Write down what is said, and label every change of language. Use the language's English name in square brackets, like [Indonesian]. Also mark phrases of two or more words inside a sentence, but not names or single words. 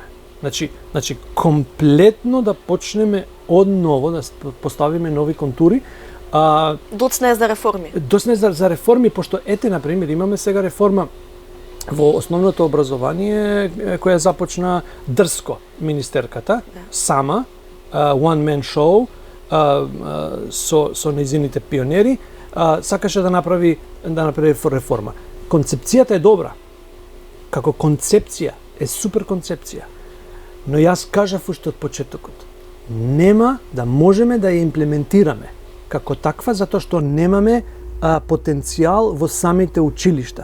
[Macedonian] Значи комплетно да почнеме одново да поставиме нови контури. Доцна е за реформи. Доцна е за реформи, пошто ете на пример имаме сега реформа во основното образование која започна дрско министерката, сама, [English] one man show, [Macedonian] со нејзините пионери, сакаше да направи реформа. Концепцијата е добра. Како концепција е супер концепција. Но јас кажав уште од почетокот, нема да можеме да ја имплементираме како таква затоа што немаме потенцијал во самите училишта.